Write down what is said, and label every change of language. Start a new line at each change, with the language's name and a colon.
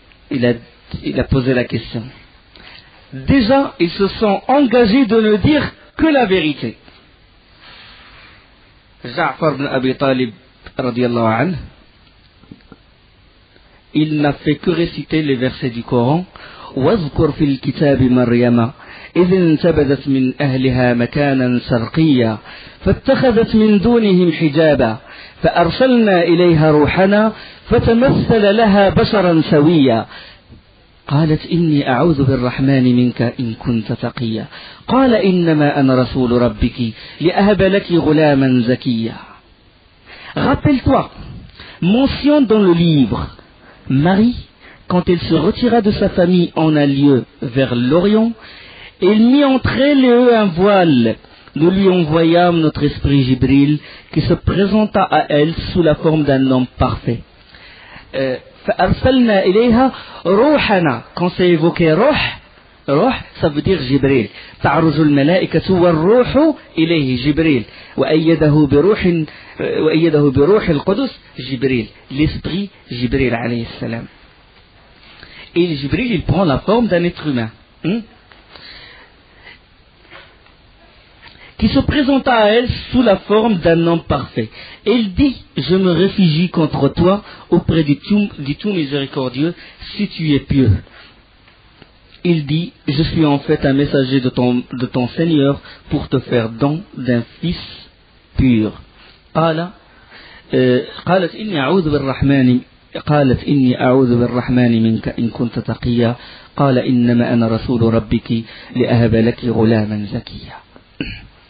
French: Il a posé la question. Déjà, ils se sont engagés de ne dire que la vérité. Ja'far ibn Abi Talib, radiyallahu anhu, il n'a fait que réciter les versets du Coran.
Arabic: واذكر في الكتاب مريم إذ انتبذت من أهلها مكانا شرقيا فاتخذت من دونهم حجابا فأرسلنا إليها روحنا فتمثل لها بشرا سويا قالت إني أعوذ بالرحمن منك إن كنت تقيا قال إنما أنا رسول ربك لأهب لك غلاما زكيا.
French: Rappelle-toi, mention dans le livre, Marie, quand elle se retira de sa famille en un lieu vers l'Orient, elle mit entre elle et eux un voile. Nous lui envoyâmes notre esprit Jibril qui se présenta à elle sous la forme d'un homme parfait.
Arabic: فأرسلنا إليها روحنا.
French: Quand c'est évoqué روح, ça veut dire Jibril.
Arabic: تعرج الملائكة والروح إليه جبريل وأيده بروح القدس جبريل.
French: L'esprit Jibril alayhi salam. Et Jibril, il prend la forme d'un être humain. Qui se présenta à elle sous la forme d'un homme parfait. Et il dit, je me réfugie contre toi auprès du tout miséricordieux, si tu es pieux. Il dit, je suis en fait un messager de ton Seigneur pour te faire don d'un fils pur.
Arabic: قالت إني أعوذ بالرحمن قالت إني أعوذ بالرحمن منك إن كنت تقيا قال إنما أنا رسول ربك لأهب لك غلاما زكيا.